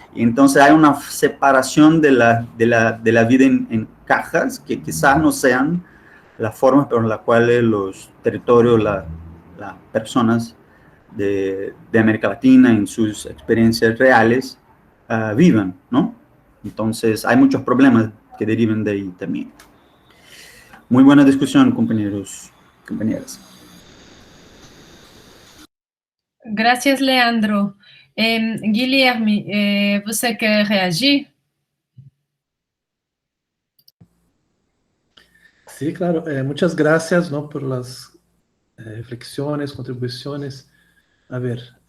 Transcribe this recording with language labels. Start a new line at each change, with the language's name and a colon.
Spanish: Y entonces hay una separación de la vida en cajas que quizás no sean las formas por las cuales los territorios, las personas de América Latina en sus experiencias reales vivan, ¿no? Entonces hay muchos problemas que derivan de ahí también. Muy buena discusión, compañeros, compañeras. Gracias, Leandro.
Portuguese: Guilherme, você quer reagir?
Spanish: Sí, claro. Muchas gracias, ¿no?, por las reflexiones, contribuciones. A ver.